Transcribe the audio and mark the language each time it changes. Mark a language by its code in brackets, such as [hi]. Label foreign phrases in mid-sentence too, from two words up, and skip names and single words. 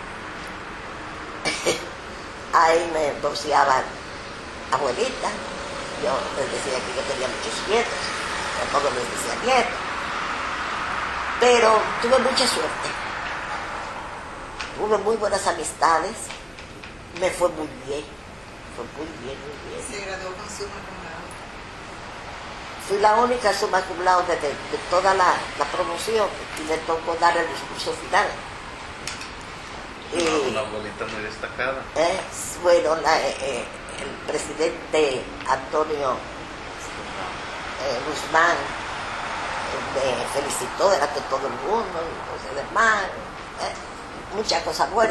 [es] Ahí me boceaban abuelita, yo les decía que yo tenía muchos nietos, tampoco les decía nietos, pero tuve mucha suerte, tuve muy buenas amistades, me fue muy bien, muy bien. Se graduó con [la] summa cum laude. [es] Fui la única [la] summa cum laude [es] de toda la promoción y me tocó dar el discurso final. Una abuelita muy destacada. Bueno, el presidente Antonio Guzmán me felicitó delante de todo el mundo y los demás, muchas cosas buenas.